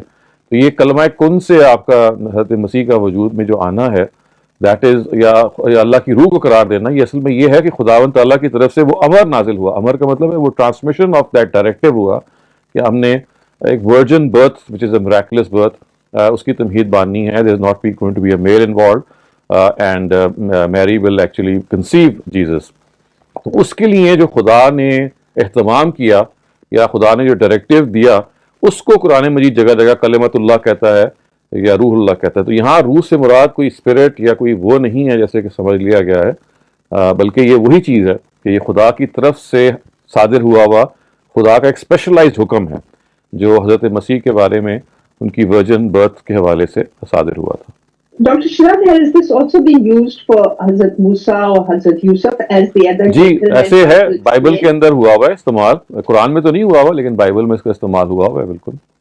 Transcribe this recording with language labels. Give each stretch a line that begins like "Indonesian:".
Urdu: تو یہ کلمہ کن سے آپ کا حضرت مسیح کا وجود میں جو آنا ہے,
English: that is
Urdu: یا اللہ کی روح کو قرار دینا, یہ اصل میں یہ ہے کہ خداوند تعالیٰ کی طرف سے وہ امر نازل ہوا. امر کا مطلب ہے وہ
English: transmission of that directive
Urdu: ہوا کہ ہم نے ایک ورجن برتھ
English: which is a miraculous birth,
Urdu: اس کی تمہید باننی ہے.
English: there is not going to be a male involved and Mary will actually conceive Jesus.
Urdu: تو اس کے لیے جو خدا نے اہتمام کیا یا خدا نے جو ڈائریکٹیو دیا, اس کو قرآن مجید جگہ جگہ کلمت اللہ کہتا ہے یا روح اللہ کہتا ہے. تو یہاں روح سے مراد کوئی اسپرٹ یا کوئی وہ نہیں ہے جیسے کہ سمجھ لیا گیا ہے, بلکہ یہ وہی چیز ہے کہ یہ خدا کی طرف سے صادر ہوا خدا کا ایک اسپیشلائزڈ حکم ہے جو حضرت مسیح کے بارے میں ان کی ورجن برتھ کے حوالے سے صادر ہوا تھا.
English: Dr. Shirab, has this also been used for Hazrat Musa or Hazrat Yusuf as the other?
Urdu: جی ایسے ہے, بائبل کے اندر ہوا ہے استعمال, قرآن میں تو نہیں ہوا لیکن بائبل میں اس کا استعمال ہوا ہے بالکل.